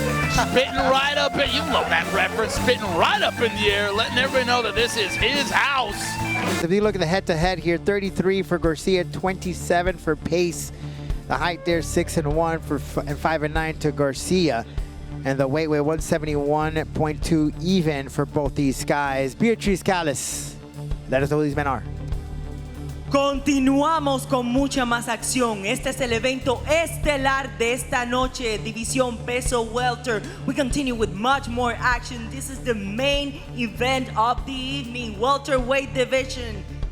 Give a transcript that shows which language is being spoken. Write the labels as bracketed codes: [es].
[en] Spitting right up at you. Love that reference. Spitting right up in the air, letting everybody know that this is his house. If you look at the head-to-head here, 33 for Garcia, 27 for Pace. The height there, 6'1" and 5'9" to Garcia. And the weight 171.2 even for both these guys. Beatriz Calles, let us know who these men are. [es] Continuamos con mucha más acción. Este es el evento estelar de esta noche, División Peso Welter. [en] We continue with much more action. This is the main event of the evening, welterweight division.